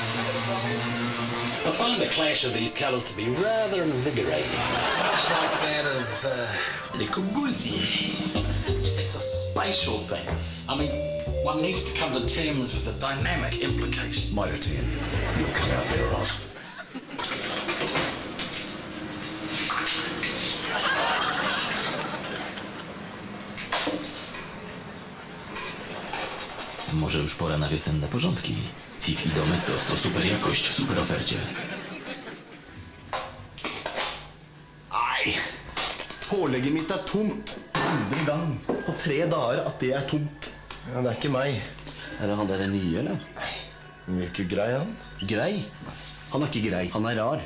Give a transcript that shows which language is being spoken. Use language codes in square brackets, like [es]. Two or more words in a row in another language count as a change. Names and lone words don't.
[en] I find the clash of these colours to be rather invigorating. Much like that of Le Corbusier. It's a spatial thing. I mean, one needs to come to terms with the dynamic implications. Mighty, you'll come out there, Ross. [pl] Może już pora na wiosenne porządki. Cif i Domestos to super jakość w super ofercie. [no] Nei, pålegget mitt er tomt. Andre gang på 3 dager at det er tomt. Ja, det er ikke meg. Er det han der nye, eller? Han virker grei, han. Grei? Han er ikke grei, han er rar.